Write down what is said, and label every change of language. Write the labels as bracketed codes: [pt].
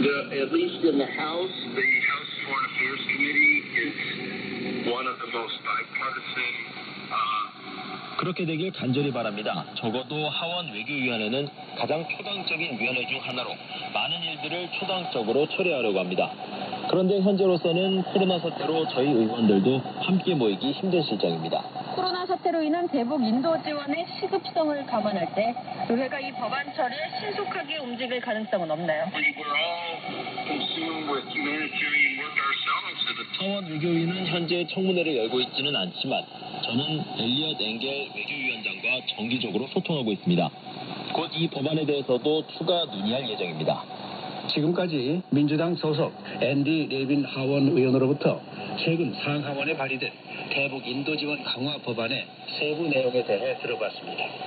[en] At least in the House Foreign Affairs Committee is one of the most bipartisan. [ko] 그렇게 되길 간절히 바랍니다. 적어도 하원 외교위원회는 가장 초당적인 위원회 중 하나로 많은 일들을 초당적으로 처리하려고 합니다. 그런데 현재로서는 코로나 사태로 저희 의원들도 함께 모이기 힘든 실정입니다. 코로나 사태로 인한 대북 인도 지원의 시급성을 감안할 때 의회가 이 법안 처리에 신속하게 움직일 가능성은 없나요? [en] We're all consumed with humanitarian work ourselves. [ko] 하원 외교위는 현재 청문회를 열고 있지는 않지만 저는 엘리엇 엥겔 외교위원장과 정기적으로 소통하고 있습니다. 곧 이 법안에 대해서도 추가 논의할 예정입니다. 지금까지 민주당 소속 앤디 레빈 하원 의원으로부터 최근 상하원에 발의된 대북 인도 지원 강화 법안의 세부 내용에 대해 들어봤습니다.